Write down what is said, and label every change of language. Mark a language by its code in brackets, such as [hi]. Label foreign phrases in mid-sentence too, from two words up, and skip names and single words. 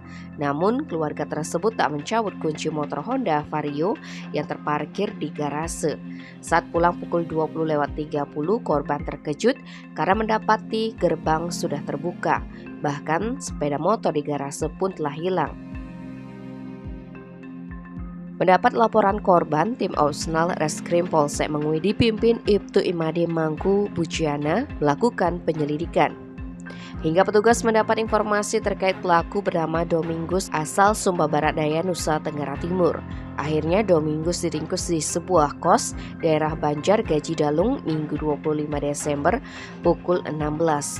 [id] Namun, keluarga tersebut tak mencabut kunci motor Honda Vario yang terparkir di garase. Saat pulang pukul 20.30, korban terkejut karena mendapati gerbang sudah terbuka. Bahkan, sepeda motor di garase pun telah hilang. Mendapat laporan korban, tim Ausnal Reskrim Polsek Mengui dipimpin Ibtu Imade Mangku Bujiana melakukan penyelidikan. Hingga petugas mendapat informasi terkait pelaku bernama Domingus asal Sumba Barat Daya, Nusa Tenggara Timur. Akhirnya Domingus diringkus di sebuah kos daerah Banjar Gaji Dalung Minggu 25 Desember pukul 16.